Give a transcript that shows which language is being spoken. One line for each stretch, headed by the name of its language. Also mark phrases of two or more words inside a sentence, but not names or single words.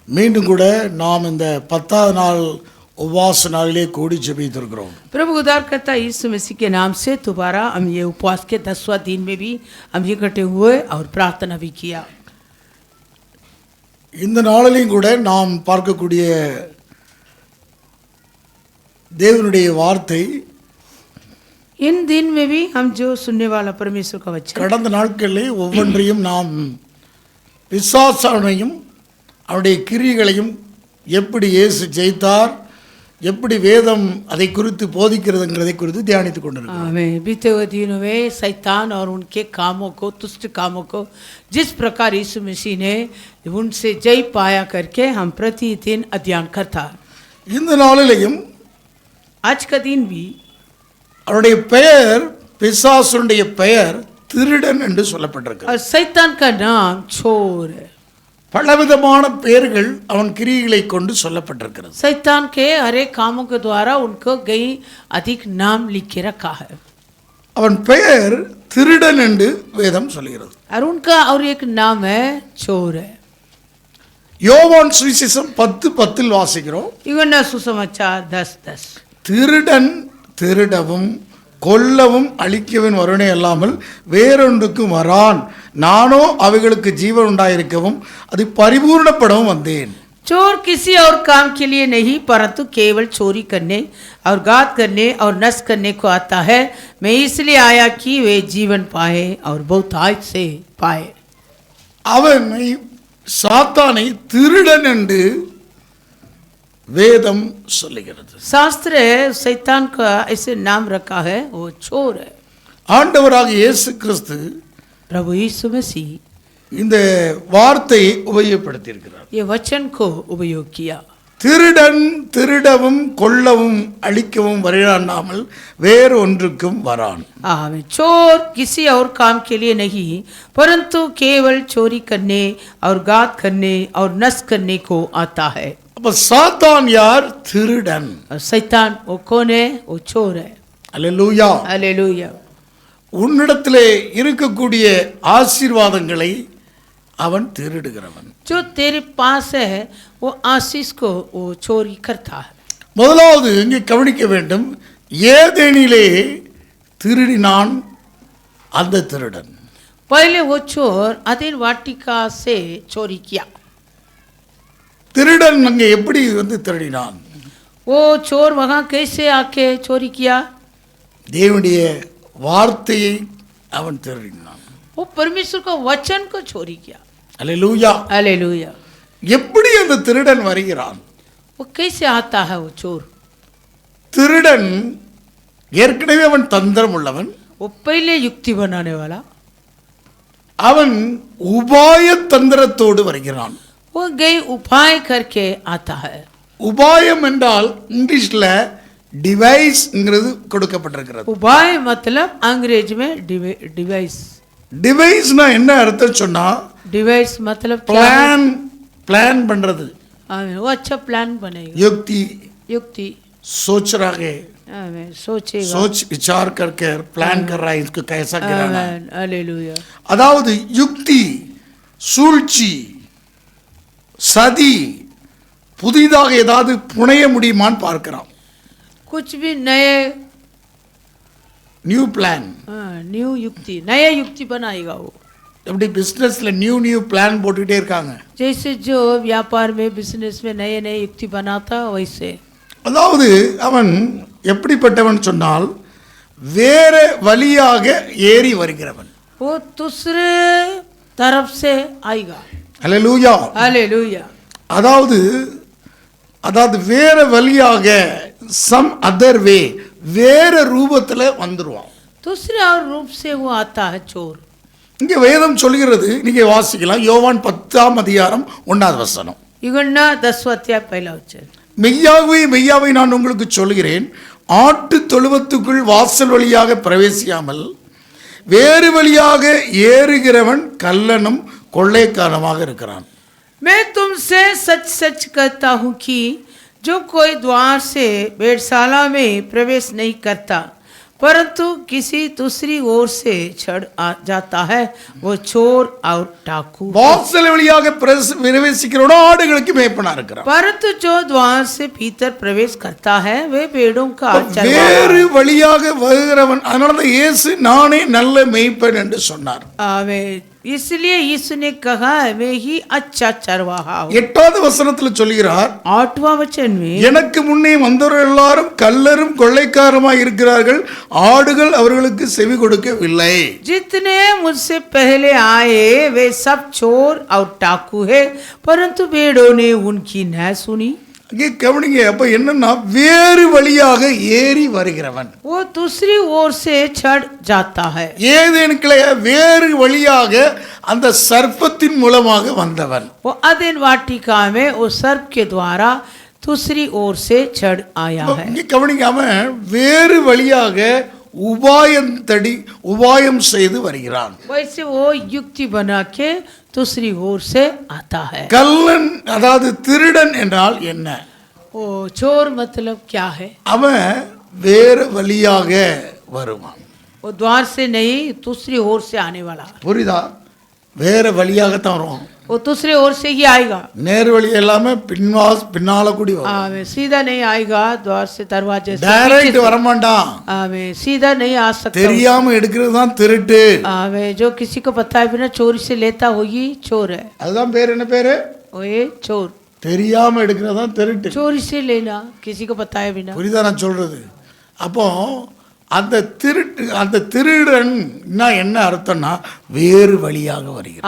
Tamil: மீண்டும் கூட நாம் இந்த 10வது நாள் उपवास नाले कोड़ी जबीतिरुக்கிறோம்.
Hindi: प्रभु उद्धारकर्ता यीशु मसीह के नाम से दोबारा हम ये उपवास के 10वां दिन में भी हम इकट्ठे हुए और प्रार्थना भी किया.
Tamil: இந்த நாளிலும் கூட நாம் பார்க்கக்கூடிய தேவனுடைய வார்த்தை
Hindi: इन दिन में भी हम जो सुनने वाला परमेश्वर का वचन
Tamil: கடந்த நாட்களிலே ஒவ்வொன்றையும் நாம் பிசாசானையும் அவருடைய கிரியைகளையும் எப்படி இயேசு ஜெயித்தார் எப்படி வேதம் அதை குறித்து போதிக்கிறதுங்கிறதை குறித்து தியானித்துக் கொண்டிருக்கிறோம்.
Hindi: आमीन. बीते हुए दिनों में शैतान और उनके कामों को दुष्ट कामों को जिस प्रकार यीशु मसीह ने उनसे जय पाया करके हम प्रतिदिन अध्ययन करता.
Tamil: இந்த நாளிலேயும்
Hindi: आज का दिन भी
Tamil: அவருடைய பெயர் பிசாசுடைய பெயர் திருடன் என்று சொல்லப்பட்டிருக்கிறது.
Hindi: और शैतान का नाम चोर है.
Tamil: பலவிதமான பெயர்கள் அவன் கிரியைகளை கொண்டு சொல்லப்பட்டிருக்கிறது.
Hindi: शैतान के हर एक कामों के द्वारा उनको कई अधिक नाम लिख के रखा है.
Tamil: அவன் பெயர் திருடன் என்று வேதம் சொல்கிறது.
Hindi: और उनका और एक नाम है चोर है.
Tamil: யோவான் சுவிசேஷம் 10:10 வாசிக்கிறோம்.
Hindi: यूहन्ना सुसमाचार 10:10
Tamil: திருடன் திருடவும் கொல்லவும் அழிக்கவும் வருவனே அல்லாமல் வேறொன்றுக்கும் வரான், நானோ அவைகளுக்கு ஜீவன் உண்டாயிருக்கவும் அது பரிபூர்ணப்படவும் வந்தேன்.
Hindi: चोर किसी और काम के लिए नहीं परंतु केवल चोरी करने और घात करने और नष्ट करने को आता है. मैं इसलिए आया कि वे जीवन पाए और बहुतायत से पाए.
Tamil: அவனை சாத்தானை திருடன் என்று வேதம் சொல்லுகிறது.
Hindi: शास्त्र शैतान का ऐसे नाम रखा है, वो चोर है.
Tamil: ஆண்டவராக இயேசு கிறிஸ்து
Hindi: प्रभु यीशु मसीह
Tamil: இந்த வார்த்தையை உபயோகப்படுத்தியிருக்கிறார்.
Hindi: ये वचन को उपयोग किया.
Tamil: திருடன் திருடவும் கொல்லவும் அழிக்கவும் வராமல் வேறு ஒன்றுக்கும் வரான்.
Hindi: आमीन. चोर किसी और काम के लिए नहीं परंतु केवल चोरी करने और घात करने और नष्ट करने को आता है.
Tamil: அப்ப சாத்தான் யார்? திருடன்.
Hindi: और शैतान वो कौन है? वो चोर है.
Tamil: அல்லேலூயா.
Hindi: हालेलुया.
Tamil: உன்னிடத்திலே இருக்கக்கூடிய ஆசீர்வாதங்களை அவன் திருடுகிறவன்.
Hindi: जो तेरे पास है वो आशीष को वो चोरी करता है.
Tamil: முதலாவது இங்கே கவனிக்க வேண்டும், ஏதேனிலே திருடினான் அந்த திருடன்.
Hindi: पहले वो चोर अधीन वाटिका से चोरी किया.
Tamil: திருடன் அங்கே எப்படி திருடினான்?
Hindi: वो चोर वहाँ कैसे आके चोरी किया?
Tamil: தேவனுடைய வார்த்தையை அவன் திருடினான்.
Hindi: वो परमेश्वर का वचन को चोरी किया.
Tamil: அல்லேலூயா.
Hindi: हालेलुया.
Tamil: எப்படி அந்த திருடன் வருகிறான்?
Hindi: वो कैसे आता है वो चोर?
Tamil: திருடன் ஏற்கனவே அவன் தந்திரம் உள்ளவன்.
Hindi: वो पहले युक्ति बनाने वाला.
Tamil: அவன் உபாய தந்திரத்தோடு வருகிறான்.
Hindi: वो गई उपाय करके आता है.
Tamil: உபாயம் என்றால் இங்கிலீஷ்ல டிவைஸ்ங்கிறது கொடுக்கப்பட்டிருக்கிறது.
Hindi: उपाय मतलब अंग्रेज में डिवाइस.
Tamil: டிவைஸ்னா என்ன அர்த்தம் சொன்னா
Hindi: डिवाइस मतलब
Tamil: பிளான் பண்றது.
Hindi: आमीन. वो अच्छा प्लान बनेगा. युक्ति युक्ति. सोच रहा है, आमीन. सोचेगा. सोच विचार करके प्लान कर रहा है इसको कैसा गिराना है. आमीन. हालेलुया.
Tamil: அதாவது யுக்தி, சூழ்ச்சி, சதி, புதிதாக ஏதாவது புனைய முடியுமான்னு பார்க்கிறான்.
Hindi: कुछ भी नए
English: new plan.
Hindi: न्यू युक्ति, नया युक्ति बनाएगा वो.
Tamil: எப்படி பிசினஸ்ல
English: new plan
Tamil: போட்டுக்கிட்டே இருக்காங்க.
Hindi: जैसे जो व्यापार में बिजनेस में नए नए युक्ति बनाता वैसे.
Tamil: அதாவது அவன் எப்படிப்பட்டவன் சொன்னால் வேற வழியாக ஏறி வருகிறவன்.
Hindi: वो दूसरे तरफ से आएगा.
Tamil: அல்லேலூயா.
Hindi: हालेलुया.
Tamil: அதாவது வேற வழியாக
English: some other way
Tamil: வேற ரூபத்துல வந்துருவான்.
Hindi: दूसरे और रूप से वो आता है चोर.
Tamil: இங்க வேதம் சொல்கிறது, நீங்க வாசிக்கலாம், யோவான் 10ஆம் அதிகாரம் 1வது வசனம்.
Hindi: यूहन्ना 10वां अध्याय पहला वचन.
Tamil: மெய்யாவை நான் உங்களுக்கு சொல்கிறேன், ஆட்டு தொழுவத்துக்குள் வாசல் வழியாக பிரவேசியாமல் வேறு வழியாக ஏறுகிறவன் கள்ளனும் கொள்ளைக்காரனுமாக இருக்கிறான்.
Hindi: मैं तुमसे सच सच कहता हूँ कि जो कोई द्वार से भेड़शाला में प्रवेश नहीं करता परंतु किसी दूसरी ओर से चढ़ आ जाता है वो चोर और डाकू।
Tamil: வாசல் வழியாக பிரவேசிக்கிறவனோ ஆடுகளுக்கு மேய்ப்பனா இருக்கிறான்.
Hindi: परंतु जो द्वार से भीतर प्रवेश करता है वे भेड़ों का चरवाहा।
Tamil: வேறு வழியாக வருகிறவன், அதனாலதான் இயேசு நானே நல்ல மேய்ப்பன் என்று சொன்னார்.
Hindi: इसलिए यीशु ने कहा वे ही अच्छा चरवाहा।
Tamil: 8வது வசனத்துல சொல்கிறார்,
Hindi: 8वां वचन में
Tamil: எனக்கு முன்னே வந்தவர்கள் எல்லாரும் கள்ளரும் கொள்ளைக்காரமாய் இருக்கிறார்கள், ஆடுகள் அவர்களுக்கு செவி கொடுக்கவில்லை.
Hindi: जितने मुझसे पहले आए वे सब चोर और डाकू है, परंतु भेड़ों ने उनकी न सुनी।
Tamil: இங்கே கவனிங்க, அப்ப என்னன்னா வேறு வழியாக ஏறி வருகிறவன்,
Hindi: वो दूसरी ओर से चढ़ जाता है।
Tamil: ஏதேனுக்குள்ளே வேறு வழியாக அந்த சர்ப்பத்தின் மூலமாக வந்தவன்.
Hindi: वो अदेन वाटिका में उस सर्प के द्वारा दूसरी ओर से चढ़ आया है।
Tamil: இங்கே கவனிங்க, அவன் வேறு வழியாக உபாயம் செய்து வருகிறான்.
Hindi: वैसे वो युक्ति बना के दूसरी ओर से आता है।
Tamil: கள்ளன் அதாவது திருடன் என்றால் என்ன?
Hindi: ओ चोर मतलब क्या है?
Tamil: அவன் வேறு வழியாக வருவான்.
Hindi: वो द्वार से नहीं दूसरी ओर से आने वाला।
Tamil: புரியுதா? வேற வழியாகத்தான் வருவான்.
Hindi: वो दूसरे ओर से ही आएगा।
Tamil: நேர் வழி எல்லாமே பின்னால கூடி வரும்.
Hindi: आवे सीधा नहीं आएगा, द्वार से दरवाजे से
Tamil: டைரக்ட் வர மாட்டான்.
Hindi: आवे सीधा नहीं आ सकता।
Tamil: தெரியாம எடுக்கிறது தான் திருட்டு.
Hindi: आवे जो किसी को पता है बिना चोरी से लेता होगी चोर है।
Tamil: அதுதான் பேர், என்ன பேரு?
Hindi: ओए चोर।
Tamil: தெரியாம எடுக்கிறது தான் திருட்டு.
Hindi: चोरी से लेना किसी को पता है बिना।
Tamil: புரியுதா நான் சொல்றது? அப்போ அந்த திருடன் என்ன அர்த்தம்னா வேறு வழியாக வருகிறான்.